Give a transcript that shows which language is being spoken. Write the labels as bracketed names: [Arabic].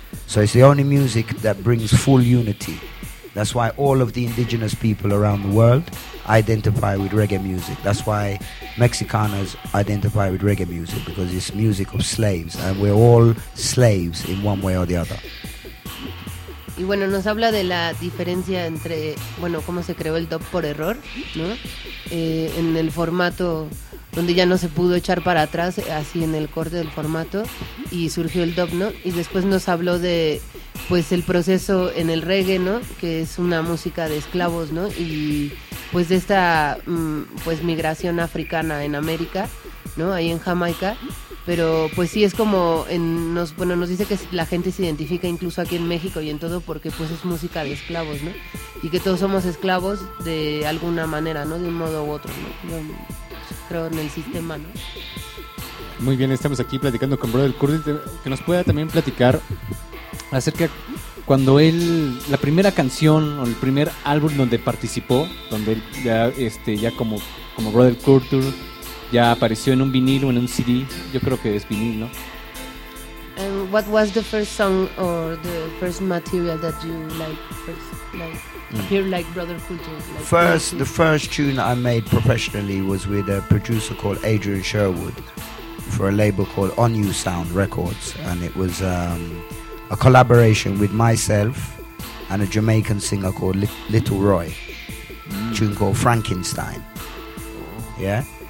[English] So it's the only music that brings full unity. That's why all of the indigenous people around the world identify with reggae music. That's why Mexicanos identify with reggae music, because it's music of slaves, and we're all slaves in one way or the other. [Spanish] Y bueno, nos habla de la diferencia entre, bueno, cómo se creó el dub por error, ¿no? En el formato donde ya no se pudo echar para atrás, así en el corte del formato, y surgió el dub, ¿no? Y después nos habló de, pues, el proceso en el reggae, ¿no? Que es una música de esclavos, ¿no? Y pues de esta pues migración africana en América, ¿no? Ahí en Jamaica. Pero pues sí, es como nos dice que la gente se identifica incluso aquí en México y en todo, porque pues es música de esclavos, ¿no? Y que todos somos esclavos de alguna manera, ¿no? De un modo u otro, ¿no? Yo creo en el sistema, ¿no? Muy bien, estamos aquí platicando con Brother Curtis, que nos pueda también platicar acerca, cuando él, la primera canción o el primer álbum donde participó, donde él ya, ya como Brother Kurtur, ya apareció en un vinil o en un CD, yo creo que es vinil, ¿no? [English] What was the first song or the first material that you like Brother Kurtur? The first tune I made professionally was with a producer called Adrian Sherwood for a label called On You Sound Records, and it was a collaboration with myself and a Jamaican singer called Little Roy, a tune called Frankenstein. Yeah?